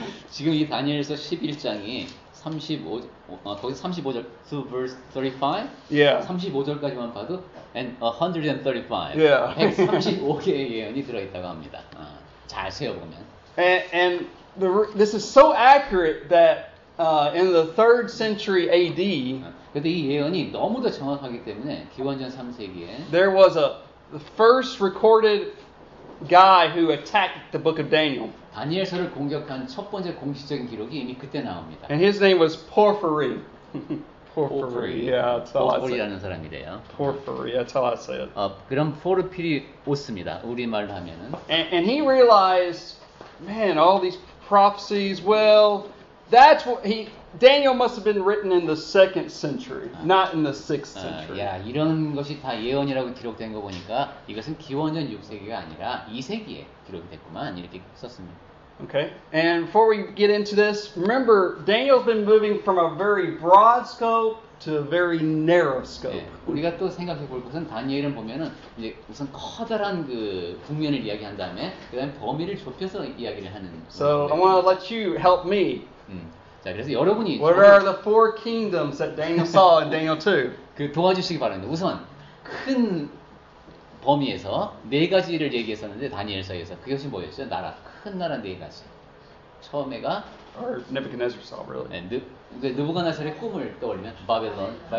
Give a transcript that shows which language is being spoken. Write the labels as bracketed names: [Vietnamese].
[Korean] 지금 이 다니엘서 11장이 거기서 35절 [English] to verse 35? Yeah. [Korean] 35절까지만 봐도 [English] and 135. Yeah. [Korean] 135개의 예언이 들어있다고 합니다. 잘 세어보면. [English] And this is so accurate that in the 3rd century AD, [Korean] 근데 이 예언이 너무도 정확하기 때문에 기원전 3세기에 [English] there was the first recorded guy who attacked the book of Daniel. [Korean] 다니엘서를 공격한 첫 번째 공식적인 기록이 이미 그때 나옵니다. [English] And his name was Porphyry. Porphyry. Yeah, that's how I say it. [Korean] 포르피리라는 사람이래요. [English] Porphyry. That's how I say it. [Korean] 그럼 포르피리 오스입니다. 우리말로 하면은. [English] And he realized, man, all these prophecies. Well, that's what Daniel must have been written in the 2nd century, not in the 6th century. [Korean] 야, 이런 것이 다 예언이라고 기록된 거 보니까 이것은 기원전 6세기가 아니라 2세기에 기록이 됐구만 이렇게 썼습니다. [English] Okay, and before we get into this, remember Daniel's been moving from a very broad scope to a very narrow scope. [Korean] 예, 우리가 또 생각해 볼 것은 다니엘은 보면은 이제 우선 커다란 그 국면을 이야기한 다음에 그다음에 범위를 좁혀서 이야기를 하는. [English] So I want to let you help me. [Korean] 자, 그래서 여러분이 [English] What are the four kingdoms that Daniel saw in Daniel 2? [Korean] 그 도와주시기 바랍니다. 우선 큰 범위에서 네 가지를 얘기했었는데 다니엘서에서 그것이 뭐였죠? 나라, 큰 나라 네 가지. 처음에가 [English] Or Nebuchadnezzar saw, really. [Korean] 느부갓네살의 꿈을 떠올리면 [English] Babylon.